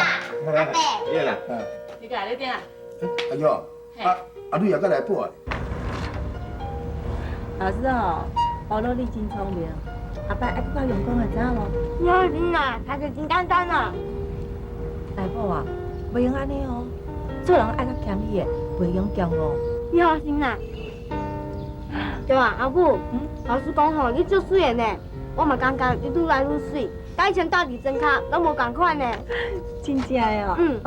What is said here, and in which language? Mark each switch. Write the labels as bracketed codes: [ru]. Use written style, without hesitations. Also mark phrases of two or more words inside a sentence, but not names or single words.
[nan] 阿伯，你啦，你来你点啊？哎呦，你也搁来报啊？老师哦，保罗你真聪明，阿伯爱搁较用功的，知影无？幼儿园啊，还是真简单啊。大宝啊，袂用安尼哦，做人爱较谦虚的，袂用骄傲。你放心啦。对啊，阿母，老师讲吼，你足水的呢，我嘛感觉你愈来愈水，甲以前斗地针卡拢无共款呢。真正的哦。